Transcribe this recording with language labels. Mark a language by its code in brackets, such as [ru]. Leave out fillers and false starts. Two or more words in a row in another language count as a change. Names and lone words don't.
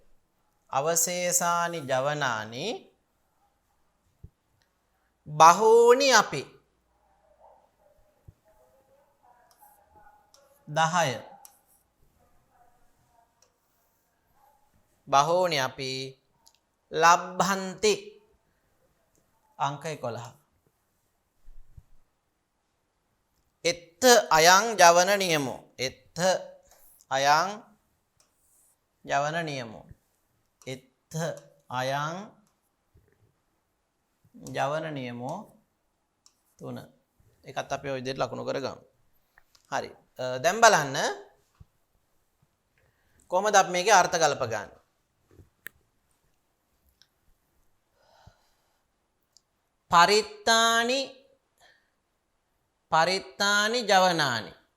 [pi] අවශේෂානි ජවනානි බහූනි අපි 10 බහූනි අපි ලබ්භන්ති අංක 11 එත්ත අයං ජවන නියමෝ එත්ත අයං ජවන නියමෝ එත්ත අයං ජවන නියමෝ 3 [si] ඒකත් අපි ඔය විදිහට ලකුණු කරගමු. හරි. දැන් බලන්න කොහොමද අපි මේකේ අර්ථ ගලප ගන්න. [pi] පරිත්තානි ජවනානි.